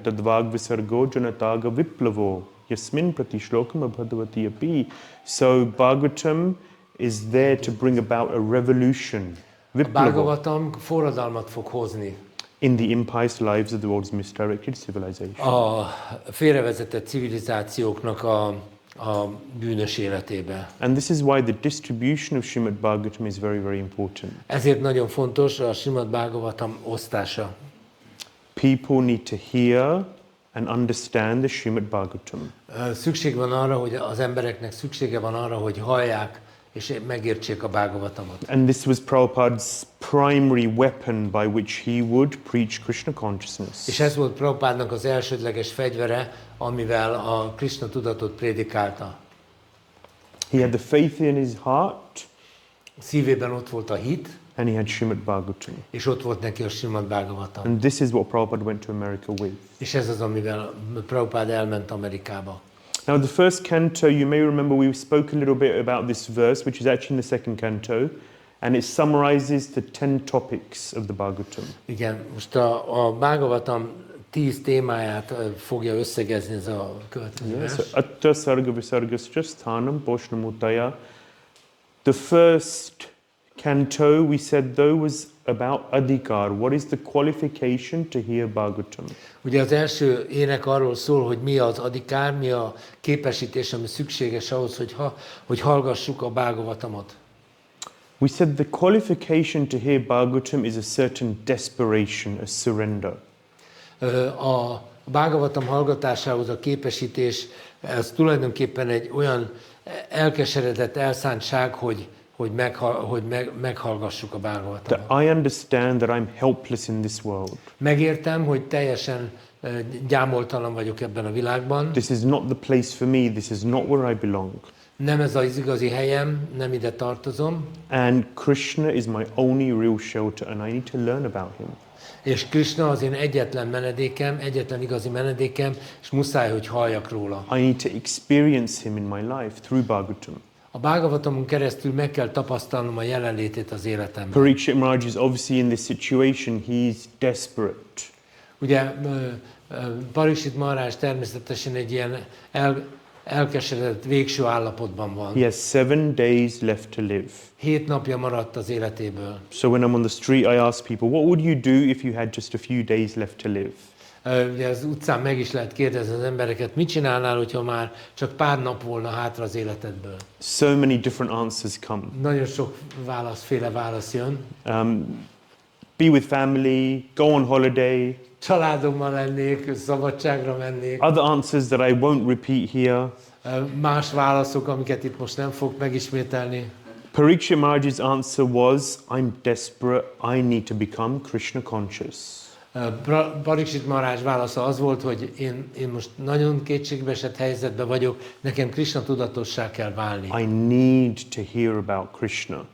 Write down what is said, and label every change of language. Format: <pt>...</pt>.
<sa>Tadvag visargo janataga viplavo yasmin pratishlokam abhadavati api.</sa> <en>So Bhagavatam is there to bring about a revolution Viplava</en> <hu>Bhāgavatam forradalmat fog hozni</hu> <en>in the impious lives of the world's misdirected civilization.</en> <hu>a félrevezetett civilizációknak a bűnös életébe.</hu> <en>And this is why the distribution of Śrīmad-Bhāgavatam is very, very important.</en> <hu>Ezért nagyon fontos a Śrīmad-Bhāgavatam osztása.</hu> <en>People need to hear and understand the Śrīmad-Bhāgavatam.</en> <hu>Szükség van arra, hogy az embereknek szüksége van arra, hogy hallják és megértsék a Bhāgavatamot.</hu> <en>And this was Prabhupada's primary weapon by which he would preach Krishna consciousness.</en> <hu>És ez volt Prabhupádnak az elsődleges fegyvere, amivel a Krishna tudatot prédikálta.</hu> <en>He had the faith in his heart</en> <hu>Szívében ott volt a hit,</hu> <en>and he had Śrīmad-Bhāgavatam.</en> <hu>és ott volt neki a Śrīmad-Bhāgavatam.</hu> <en>And this is what Prabhupada went to America with.</en> <hu>És ez az, amivel Prabhupád elment Amerikába.</hu> <en>Now, the first canto, you may remember we spoke a little bit about this verse, which is actually in the second canto, and it summarizes the 10 topics of the Bhagavatam.</en> <hu>Igen, most a Bhāgavatam 10 témáját fogja összegezni ez a következő vers.</hu> <sa>So, Atta Sarga Visargascha Sthanam Poshnamutaya.</sa> <en>The first canto, we said, though, was about adhikar. What is the qualification to hear Bhagavatam?</en> <hu>Ugye az első ének arról szól, hogy mi az adhikár, mi a képesítés, ami szükséges ahhoz, hogy hallgassuk a Bhāgavatamot.</hu> <en>We said the qualification to hear Bhagavatam is a certain desperation, a surrender.</en> <hu>A Bhāgavatam hallgatásához a képesítés, ez tulajdonképpen egy olyan elkeseredett elszántság, hogy meghallgassuk a Bhāgavatamot.</hu> <en>That I understand that I'm helpless in this world.</en> <hu>Megértem, hogy teljesen gyámoltalan vagyok ebben a világban.</hu> <en>This is not the place for me. This is not where I belong.</en> <hu>Nem ez az igazi helyem, nem ide tartozom.</hu> <en>And Krishna is my only real shelter, and I need to learn about him.</en> <hu>És Krishna az én egyetlen menedékem, egyetlen igazi menedékem, és muszáj, hogy halljak róla.</hu> <en>I need to experience him in my life through Bhagavatam.</en> <hu>A Bhāgavatamon keresztül meg kell tapasztalnom a jelenlétét az életemben.</hu> <en>Parikshit Maharaj is obviously in this situation. He's desperate.</en> <hu>Ugye Parikshit Maharaj természetesen egy ilyen elkeseredett végső állapotban van.</hu> <en>He has 7 days left to live.</en> <hu>7 napja maradt az életéből.</hu> <en>So when I'm on the street, I ask people, what would you do if you had just a few days left to live?</en> <hu>Ugye az utcán meg is lehet kérdezni az embereket, mit csinálnál, hogyha már csak pár nap volna hátra az életedből?</hu> <en>So many different answers come.</en> <hu>Nagyon sok féle válasz jön.</hu> <en>Be with family, go on holiday.</en> <hu>Családommal lennék, szabadságra mennék.</hu> <en>Other answers that I won't repeat here.</en> <hu>Más válaszok, amiket itt most nem fog megismételni.</hu> <en>Parikshit Maharaj's answer was, I'm desperate, I need to become Krishna conscious.</en> <hu>Parikshit Maharaj válasza az volt, hogy én most nagyon kétségbeesett helyzetben vagyok, nekem Krishna tudatossá kell válni.</hu> <en>I need to hear about Krishna.</en>